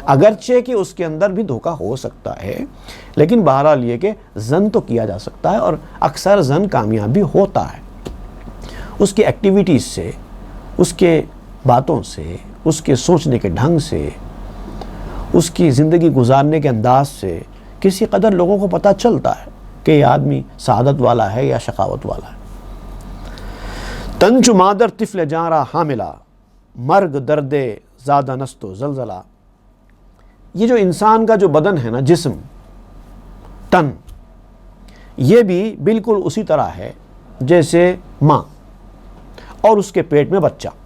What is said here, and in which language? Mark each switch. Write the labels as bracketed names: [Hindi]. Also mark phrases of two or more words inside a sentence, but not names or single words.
[Urdu] اگرچہ کہ اس کے اندر بھی دھوکہ ہو سکتا ہے، لیکن بہرحال یہ کہ زن تو کیا جا سکتا ہے، اور اکثر زن کامیاب بھی ہوتا ہے۔ اس کی ایکٹیویٹیز سے، اس کے باتوں سے، اس کے سوچنے کے ڈھنگ سے، اس کی زندگی گزارنے کے انداز سے کسی قدر لوگوں کو پتہ چلتا ہے کہ یہ آدمی سعادت والا ہے یا شقاوت والا ہے۔ [Persian] تن چو مادر طفل جاں حاملہ، مرگ درد زادہ نست و زلزلہ۔ [Urdu] یہ جو انسان کا جو بدن ہے نا، جسم، تن، یہ بھی بالکل اسی طرح ہے جیسے ماں اور اس کے پیٹ میں بچہ۔